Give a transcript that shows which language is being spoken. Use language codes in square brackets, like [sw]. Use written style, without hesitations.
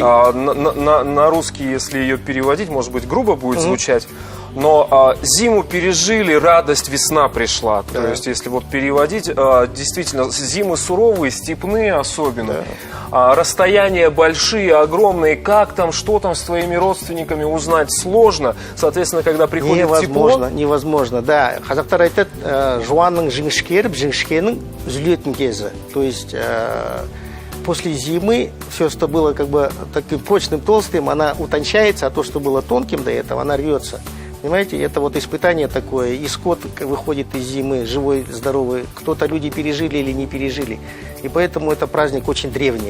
[ru] на русский, если ее переводить, может быть, грубо будет звучать, но зиму пережили, радость, весна пришла. То есть, если вот переводить, действительно, зимы суровые, степные особенно. Расстояния большие, огромные, как там, что там с твоими родственниками узнать сложно. Соответственно, когда приходит тепло... Невозможно, да. [kk] Қазақтар айтады, жуанның жіңішкеріп, жіңішкенің үзілетін кезі. [ru] То есть, после зимы все, что было как бы таким прочным, толстым, она утончается, а то, что было тонким до этого, она рвется. Понимаете, это вот испытание такое. И скот выходит из зимы, живой, здоровый. Кто-то люди пережили или не пережили. И поэтому это праздник очень древний.